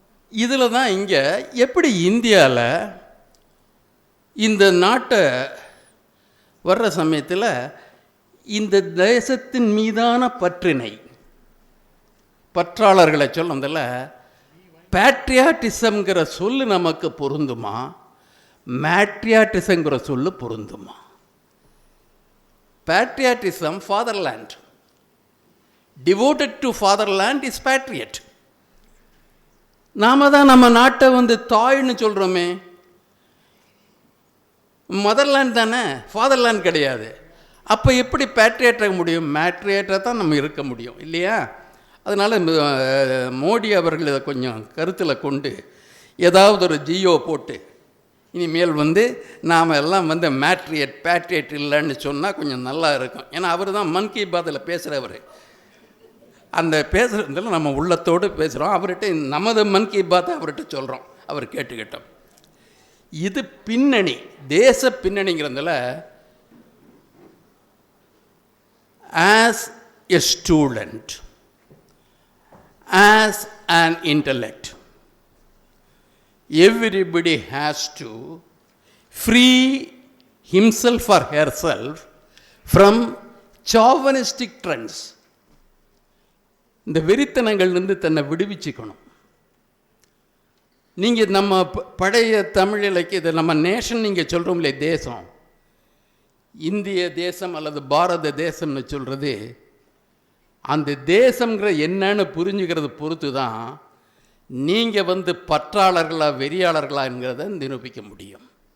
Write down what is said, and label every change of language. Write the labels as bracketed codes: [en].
[ta] இதில் தான் இங்கே எப்படி இந்தியாவில் இந்த நாட்டை வர்ற சமயத்தில் இந்த தேசத்தின் மீதான பற்றாளர்களை சொல்லதில் பேட்ரியாட்டிசம்ங்கிற சொல்லு நமக்கு பொருந்துமா, மேட்ரியாட்டிசங்கிற சொல்லு பொருந்துமா? Patriotism fatherland. [en] Devoted to fatherland is patriot. [ta] நாம தான் நம்ம நாட்டை தாய்னு சொல்கிறோமே. மதர்லேண்ட் தானே, ஃபாதர்லேண்ட் கிடையாது. அப்போ எப்படி பேட்ரியேட்டாக முடியும்? மேட்ரியேட்டாக தான் நம்ம இருக்க முடியும் இல்லையா? அதனால் மோடி அவர்கள் இதை கொஞ்சம் கருத்தில் கொண்டு ஏதாவது ஒரு ஜியோ போட்டு இனிமேல் நாம் எல்லாம் பேட்ரியேட் இல்லைன்னு சொன்னால் கொஞ்சம் நல்லா இருக்கும். ஏன்னா அவர் தான் மன் கி பாத்தில் பேசுகிறவர். அந்த பேசுகிறதுல நம்ம உள்ளத்தோடு பேசுகிறோம். அவர்கிட்ட நமது மன் கி பாத்தை அவர்கிட்ட சொல்கிறோம், அவர் கேட்டுக்கிட்டோம். இது பின்னணி, தேச பின்னணிங்கிறதுல [en] As a student, as an intellect, everybody has to free himself or herself from chauvinistic trends. [ta] இந்த வெறித்தனங்கள்லேருந்து தன்னை விடுவிச்சுக்கணும். நீங்கள் நம்ம பழைய தமிழ் இலக்கியத்தை நம்ம நேஷன் நீங்கள் சொல்கிறோம் இல்லையே, தேசம், இந்திய தேசம் அல்லது பாரத தேசம்னு சொல்கிறது, அந்த தேசங்கிற என்னன்னு புரிஞ்சுக்கிறது பொறுத்து தான் நீங்கள் பற்றாளர்களா வெறியாளர்களாங்கிறத நிரூபிக்க முடியும்.